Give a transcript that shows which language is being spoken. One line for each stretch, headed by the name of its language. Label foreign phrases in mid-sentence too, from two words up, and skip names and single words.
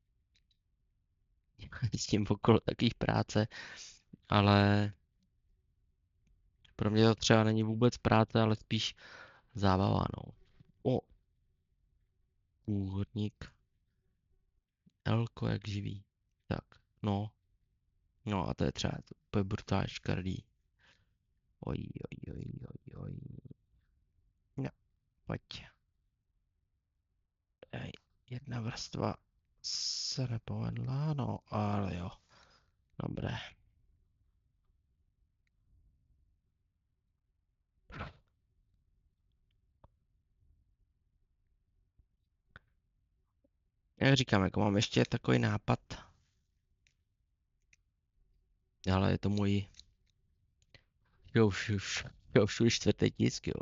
Czech: S tím okolo takových práce, ale pro mě to třeba není vůbec práce, ale spíš zábava, no. O, úhodník, Elko jak živý. Tak, no, no a to je třeba to úplně brutálně škardý. Oj, oj, oj, oj, oj. No, pojď. Ej, jedna vrstva se nepovedla, no, ale jo. Dobré. Jak říkám, jako mám ještě takový nápad, ale je to můj, jo, už čtvrtý tisk, jo.